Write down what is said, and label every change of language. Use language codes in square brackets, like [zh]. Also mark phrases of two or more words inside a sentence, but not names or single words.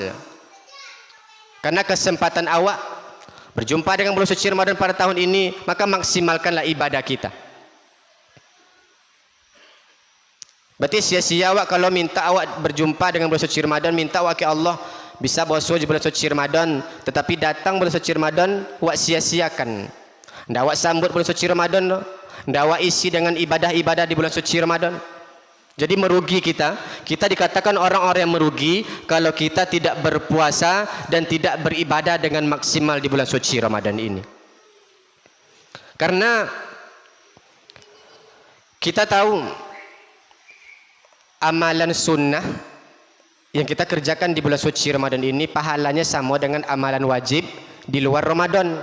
[id] Karena kesempatan awak berjumpa dengan bulan suci Ramadan pada tahun ini, maka maksimalkanlah ibadah kita. Berarti sia-sia awak kalau minta awak berjumpa dengan bulan suci Ramadan, minta awak ke Allah bisa puasa di bulan suci Ramadan, tetapi datang bulan suci Ramadan wak sia-siakan. [min] Ndak awak sambut bulan suci Ramadan tu. Ndak awak isi dengan ibadah-ibadah di bulan suci Ramadan. [id] Jadi merugi kita. Kita dikatakan orang-orang yang merugi kalau kita tidak berpuasa dan tidak beribadah dengan maksimal di bulan suci Ramadan ini. Karena kita tahu amalan sunnah yang kita kerjakan di bulan suci Ramadan ini pahalanya sama dengan amalan wajib di luar Ramadan.